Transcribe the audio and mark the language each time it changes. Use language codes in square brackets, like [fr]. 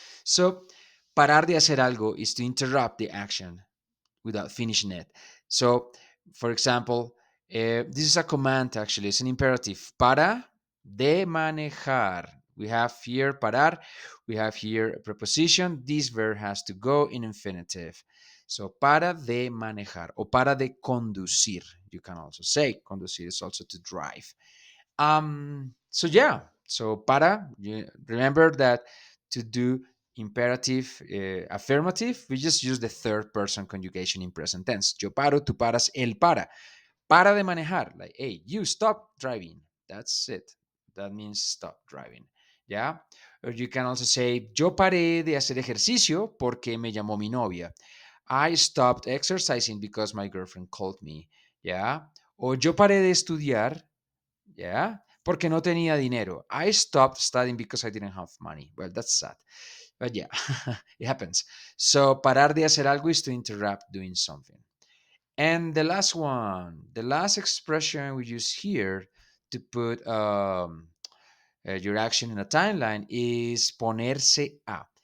[en] So parar de hacer algo is to interrupt the action without finishing it. So, for example, this is a command, actually, it's an imperative. [es] Para de manejar. [en] We have here parar, we have here a preposition. This verb has to go in infinitive. [es] So, para de manejar or para de conducir. [en] You can also say conducir is also to drive. So yeah, so para, remember that to do imperative, affirmative, we just use the third person conjugation in present tense. [es] Yo paro, tú paras, él para. Para de manejar, [en] like, hey, you stop driving. That's it. That means stop driving. Yeah. Or you can also say, [es] yo paré de hacer ejercicio porque me llamó mi novia. [en] I stopped exercising because my girlfriend called me. Yeah. [es] O yo paré de estudiar, yeah, porque no tenía dinero. [en] I stopped studying because I didn't have money. Well, that's sad. But yeah, it happens. So, parar de hacer algo is to interrupt doing something. And the last one, the last expression we use here to put your action in a timeline is ponerse a.